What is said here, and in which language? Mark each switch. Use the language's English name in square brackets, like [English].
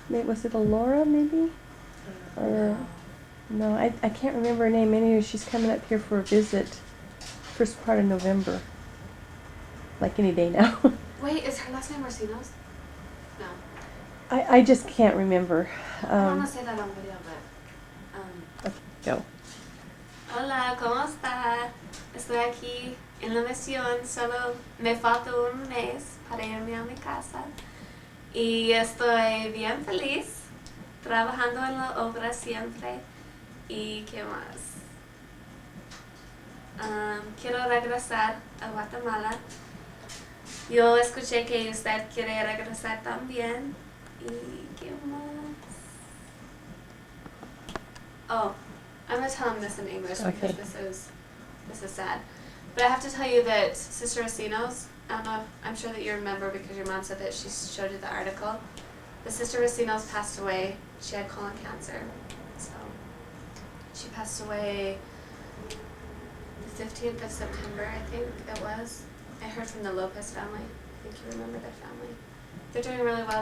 [English] Was it a Laura maybe? Or no, I can't remember her name. Anyway, she's coming up here for a visit, first part of November. Like any day now. Wait, is her last name Rosinos? No. I just can't remember. I don't want to say that on video, but... Go. [Spanish] Hola, ¿cómo está? Estoy aquí en la misión, solo me falta un mes para irme a mi casa. Y estoy bien feliz, trabajando en la obra siempre. ¿Y qué más? Quiero regresar a Guatemala. Yo escuché que usted quiere regresar también. ¿Y qué más? [English] Oh, I'm going to tell him this in English Okay. because this is sad. But I have to tell you that Sister Racino's, I don't know, I'm sure that you remember because your mom said that she showed you the article. The Sister Racino's passed away. She had colon cancer. So she passed away the 15th of September, I think it was. I heard from the Lopez family. I think you remember their family. They're doing really well.